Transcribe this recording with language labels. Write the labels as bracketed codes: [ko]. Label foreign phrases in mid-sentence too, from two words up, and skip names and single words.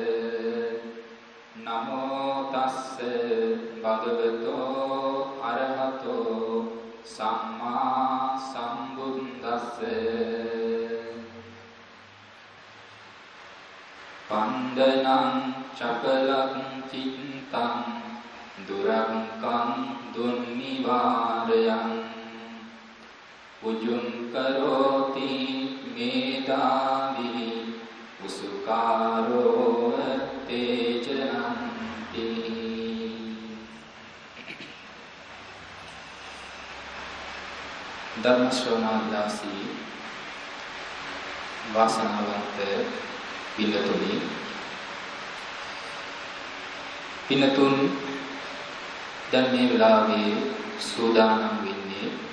[pi] නමෝ තස්ස භගවතෝ අරහතෝ සම්මා සම්බුද්දස්ස පණ්ඩනං චපලං චිත්තං දුරංකං දුන්නිවාරයං උජුං කරෝති මේදාවි උසුකාරෝ තේජනන්ති. [si] ධර්ම ශ්‍රවණාභිලාෂී වාසනාවන්ත පින්නතුන් දැන් මේ වෙලාවේ සූදානම් වෙන්නේ